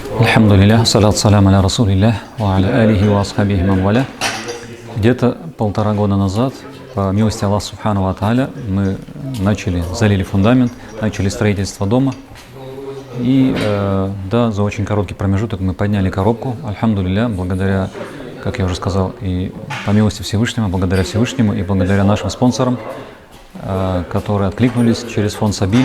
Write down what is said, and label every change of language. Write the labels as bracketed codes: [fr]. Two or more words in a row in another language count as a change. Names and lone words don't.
[ar] الحمد لله صلاة سلام على رسول الله وعلى آله وأصحابه من والى. [ru] Где-то 1,5 года назад, по милости Аллаха [ar] سبحانه وتعالى, [ru] мы залили фундамент, начали строительство дома. И да, за очень короткий промежуток мы подняли коробку. Альхамдулилля, благодаря, как я уже сказал, и по милости Всевышнего, благодаря Всевышнему и благодаря нашим спонсорам, которые откликнулись через фонд Сабиль.